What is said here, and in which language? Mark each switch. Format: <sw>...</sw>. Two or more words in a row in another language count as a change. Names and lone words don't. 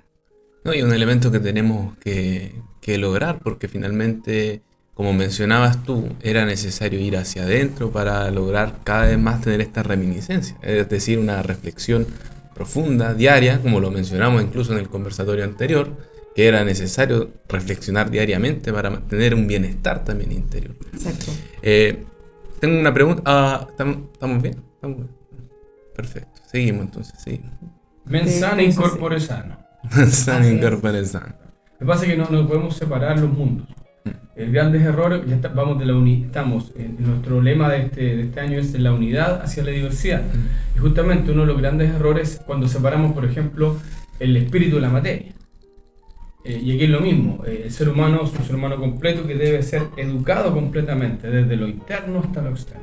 <es>No, y un elemento que tenemos que lograr, porque finalmente, como mencionabas tú, era necesario ir hacia adentro para lograr cada vez más tener esta reminiscencia, es decir, una reflexión profunda, diaria, como lo mencionamos incluso en el conversatorio anterior, que era necesario reflexionar diariamente para mantener un bienestar también interior. Exacto. Tengo una pregunta. ¿Estamos bien? ¿Estamos bien? Perfecto. Seguimos entonces, seguimos.</es> <la>Mens sana in corpore sano. Sana in corpore sano.</la> <es>Lo que pasa es que no podemos separar los mundos. El grandes errores, estamos en nuestro lema de este año es la unidad hacia la diversidad. Y justamente uno de los grandes errores es cuando separamos, por ejemplo, el espíritu de la materia. Y aquí es lo mismo, el ser humano es un ser humano completo que debe ser educado completamente, desde lo interno hasta lo externo.</es>